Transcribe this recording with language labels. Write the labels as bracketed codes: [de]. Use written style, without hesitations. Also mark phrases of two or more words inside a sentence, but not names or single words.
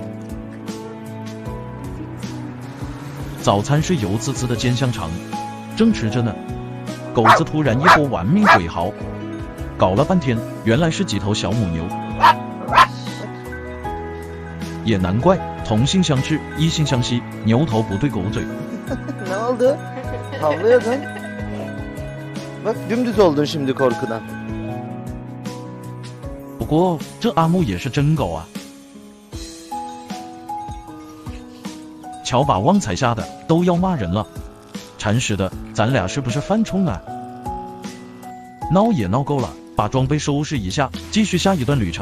[zh] 早餐是油滋滋的煎香肠，正吃着呢，狗子突然一波玩命鬼嚎，搞了半天，原来是几头小母牛。也难怪，同性相斥，异性相吸，牛头不对狗嘴。 [tr] Ne oldu? Havlıyordun. Bak dümdüz oldun şimdi korkudan. [zh] 不过这阿木也是真狗啊！瞧把旺财吓的都要骂人了。铲屎的，咱俩是不是犯冲啊？闹也闹够了，把装备收拾一下，继续下一段旅程。